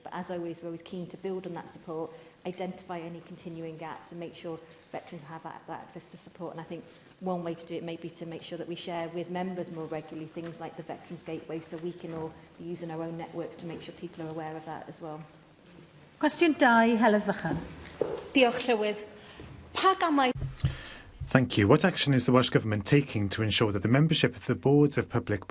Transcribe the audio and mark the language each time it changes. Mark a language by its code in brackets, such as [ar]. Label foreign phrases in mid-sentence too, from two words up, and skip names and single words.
[en] But as always, we're always keen to build on that support, identify any continuing gaps and make sure veterans have that access to support. And I think one way to do it may be to make sure that we share with members more regularly things like the Veterans Gateway, so we can all be using our own networks to make sure people are aware of that as well. [cy] Cwestiwn 2, Heledd Vychan. Diolch, Llywydd. Pa gamau... [en] Thank you. What action is the Welsh Government taking to ensure that the membership of the boards of public bodies